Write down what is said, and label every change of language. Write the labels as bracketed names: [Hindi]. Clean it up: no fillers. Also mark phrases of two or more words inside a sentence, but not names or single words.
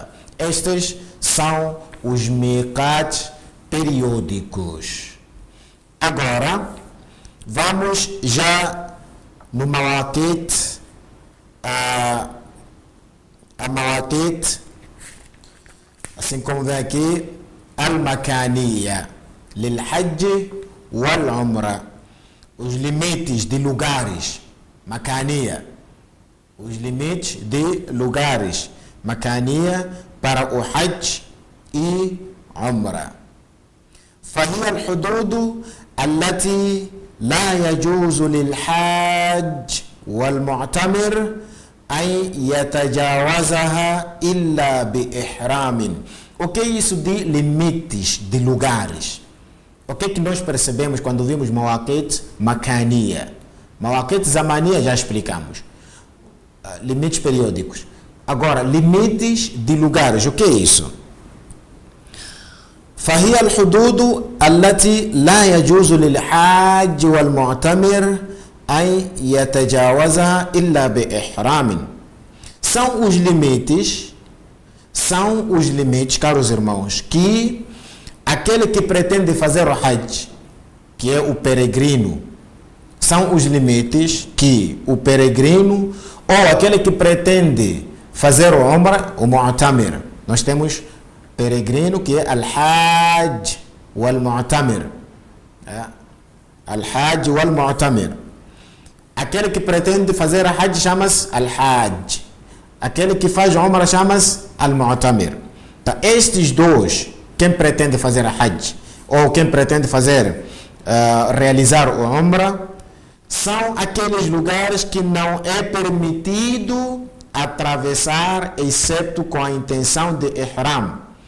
[Portuguese] Estes são os miqats periódicos. Agora, vamos já no mawaqit, a mawaqit, assim como vem aqui, [Arabic] المكانية، للحج والعمرة, [Portuguese] os limites de lugares, makaniya, os limites de lugares, makaniya, para o hajj e umra. [Arabic] فهي الحدود التي لا يجوز للحاج والمعتمر أن يتجاوزها إلا بإحرام. [Portuguese] O que é isso de limites de lugares? O que é que nós percebemos quando vimos [Arabic] مواقيت مكانية? مواقيت زمانية [Portuguese] já explicamos. Limites periódicos. Agora, limites de lugares, o que é isso? [Arabic] فهي الحدود التي لا يجوز للحاج والمعتمر أن يتجاوزها إلا بإحرام. [Portuguese] São os limites, caros irmãos, que aquele que pretende fazer o Hajj, que é o peregrino, são os limites que o peregrino ou aquele que pretende fazer o Umrah, o Mu'tamir. Nós temos peregrino, que é [Arabic] الحاج والمعتمر. الحاج والمعتمر. [Portuguese] Aquele que pretende fazer a Hajj chama-se Al-Hajj. Aquele que faz a Umrah chama-se Al-Mu'tamir. Então, estes dois, quem pretende fazer a Hajj ou quem pretende realizar o Umrah, são aqueles lugares que não é permitido atravessar, exceto com a intenção de Ihram.